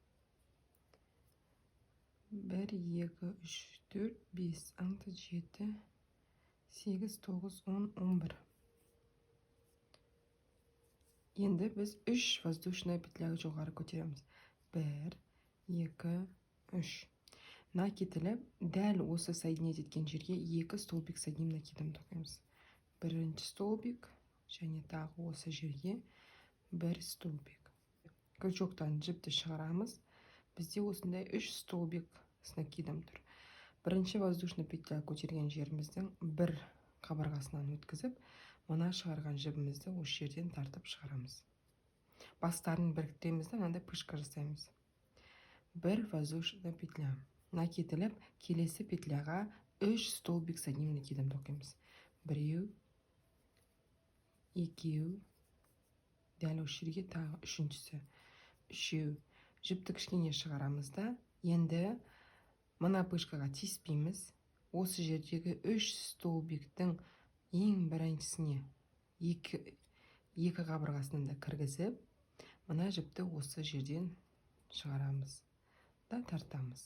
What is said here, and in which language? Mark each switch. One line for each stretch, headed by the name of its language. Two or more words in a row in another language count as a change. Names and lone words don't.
Kazakh: 1, 2, 3, 4, 5, 6, 7, 8, 9, 10, 11. Енді біз 3
Russian: воздушная петляға
Kazakh: жоғары көтереміз. 1, 2, 3. Накиділіп, дәл осы соединять еткен жерге 2
Russian: столбик с одним накидом
Kazakh: тоқимыз. Бірінші столбик, және тағы осы жерге 1 столбик. Крючоктан жіпті шығарамыз. Бізде осындай 3
Russian: столбик с накидом
Kazakh: тұр. Бірінші
Russian: воздушный петля
Kazakh: көтерген жеріміздің бір қабырғасынан өткізіп, мына шығарған жібімізді осы жерден тартып шығарамыз. Бастарын біріктіреміз де мынандай пышка жасаймыз. Бір
Russian: воздушный петля.
Kazakh: Накиділіп, келесі петляға 3
Russian: столбик с одним накидом
Kazakh: тоқимыз. Біреу, екеу, дәл осы жерге тағы үшіншісі. Үшеу. Жіпті кішкене шығарамыз да, енді мына пышкаға тиіспейміз. Осы жердегі 3 столбиктің ең біріншісіне екі қабырғасынан да кіргізіп, мына жіпті осы жерден шығарамыз да тартамыз.